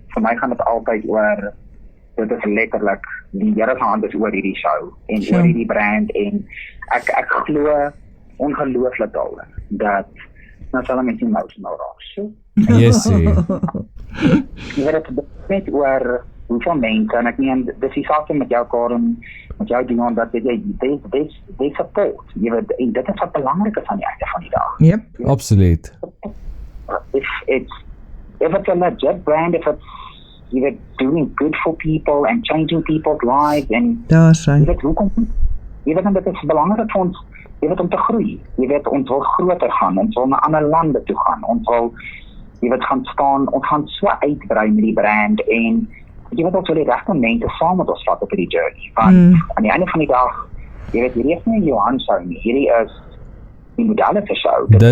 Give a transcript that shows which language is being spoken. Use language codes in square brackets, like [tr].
[af] Vir my gaan dit altyd oor, dit is letterlik, die Here se hand is oor hierdie show, en oor hierdie brand, en ek glo ongelooflik daarin, dat, nou sal mense emotional raak, so. Jessie. Jy weet, het net oor hoeveel mense, en ek meen, dis die saak met jou Karen, met jou Dion, dat jy, [en] they support, [af] jy weet, en dit is wat belangrik is aan die einde van die dag. [en] Yep. [af] Absoluut. [en] If it's a legit brand, if it's, you know, doing good for people and changing people's lives, and [af] Daar's hy. jy weet, hoekom, jy weet, dit is belangrik vir ons, jy weet, om te groei, jy weet, ons wil groter gaan, ons wil na ander lande toe gaan, ons wil, jy weet, gaan staan, ons gaan so uitbrei met die brand, en jy weet, ons wil die regte mense saam met ons vat op die journey, want aan die einde van die dag, jy weet, hierdie is nie Johan show nie, hierdie is die modelle se show, dit